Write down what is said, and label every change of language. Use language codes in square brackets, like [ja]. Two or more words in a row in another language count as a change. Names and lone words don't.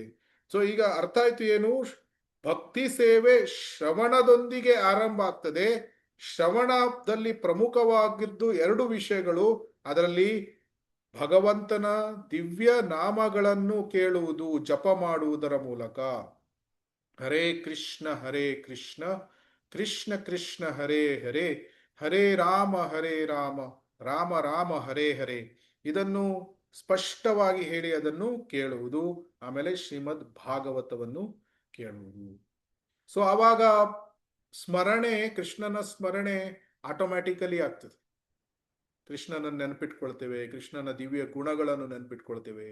[kn] ಸೊ ಈಗ ಅರ್ಥ ಆಯ್ತು ಏನು, ಭಕ್ತಿ ಸೇವೆ ಶ್ರವಣದೊಂದಿಗೆ ಆರಂಭ ಆಗ್ತದೆ. ಶ್ರವಣದಲ್ಲಿ ಪ್ರಮುಖವಾಗಿದ್ದು 2 ವಿಷಯಗಳು. ಅದರಲ್ಲಿ ಭಗವಂತನ ದಿವ್ಯ ನಾಮಗಳನ್ನು ಕೇಳುವುದು, ಜಪ ಮಾಡುವುದರ ಮೂಲಕ. [sa] ಹರೇ ಕೃಷ್ಣ ಕೃಷ್ಣ ಕೃಷ್ಣ ಹರೇ ಹರೇ, ಹರೇ ರಾಮ ರಾಮ ರಾಮ ಹರೇ ಹರೇ. [kn] ಇದನ್ನು ಸ್ಪಷ್ಟವಾಗಿ ಹೇಳಿ ಅದನ್ನು ಕೇಳುವುದು. ಆಮೇಲೆ ಶ್ರೀಮದ್ ಭಾಗವತವನ್ನು ಕೇಳುವುದು. ಸೊ ಆವಾಗ ಸ್ಮರಣೆ, ಕೃಷ್ಣನ ಸ್ಮರಣೆ ಆಟೋಮ್ಯಾಟಿಕಲಿ ಆಗ್ತದೆ. ಕೃಷ್ಣನನ್ನು ನೆನಪಿಟ್ಕೊಳ್ತೇವೆ, ಕೃಷ್ಣನ ದಿವ್ಯ ಗುಣಗಳನ್ನು ನೆನಪಿಟ್ಕೊಳ್ತೇವೆ.